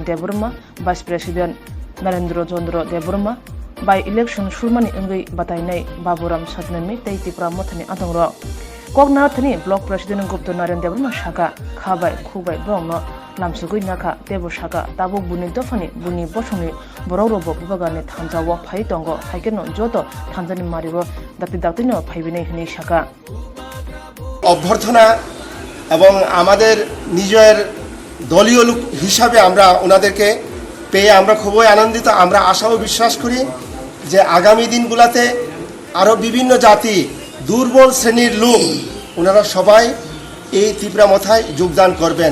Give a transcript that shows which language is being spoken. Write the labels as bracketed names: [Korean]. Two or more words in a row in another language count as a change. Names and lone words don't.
[Kok Borok] Deburma [English] Vice President [Kok Borok] Narendra Chandra Deburma [English] by election [Kok Borok] Shurmani Engui Batainai Baburam Satnami Tei Tipra Mathani Atongro Kognathani [English] Block President [Kok Borok] Gupta Narayan Deburma Shaka Khabai Khubai Brongno Lamsugui Naka Debu Shaka Tabu Buni Dofani Buni Boshoni Bororobo Bubagani Tanjawa Paitongo Haikeno Joto Tanzani Maribo Dapidatino Paibine Hini Shaka [Bangla] অভ্যর্থনা এবং আমাদের নিজের দলীয় লোক হিসাবে আমরা ওনাদেরকে পেয়ে আমরা খুবই আনন্দিত। আমরা আশা ও বিশ্বাস করি যে আগামী দিনগুলোতে আরও বিভিন্ন জাতি দুর্বল শ্রেণীর লোক ওনারা সবাই এই তীব্রামথায় যোগদান করবেন।